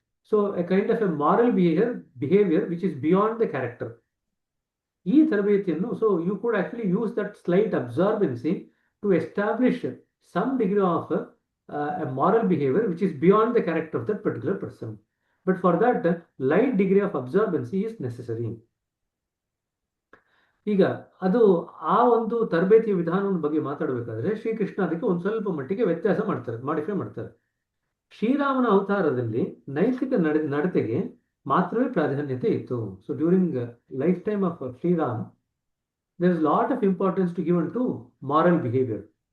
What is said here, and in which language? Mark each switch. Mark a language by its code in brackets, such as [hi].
[en] So a kind of a moral behaviour which is beyond the character. [kn] ಈ ತರಬೇತಿಯನ್ನು [en] So you could actually use that slight absorbency to establish some degree of a moral behavior which is beyond the character of that particular person. But for that, light degree of absorbency is necessary. [kn] ಈಗ ಅದು ಆ ಒಂದು ತರಬೇತಿಯ ವಿಧಾನದ ಬಗ್ಗೆ ಮಾತಾಡಬೇಕಾದ್ರೆ ಶ್ರೀಕೃಷ್ಣ ಅದಕ್ಕೆ ಒಂದು ಸ್ವಲ್ಪ ಮಟ್ಟಿಗೆ ವ್ಯತ್ಯಾಸ ಮಾಡ್ತಾರೆ, ಮಾಡಿಫೈ ಮಾಡ್ತಾರೆ. ಶ್ರೀರಾಮನ ಅವತಾರದಲ್ಲಿ ನೈತಿಕ ನಡತೆಗೆ ಮಾತ್ರವೇ ಪ್ರಾಧಾನ್ಯತೆ ಇತ್ತು. [en] So during life time of Shriram there is lot of importance to given to moral behaviour.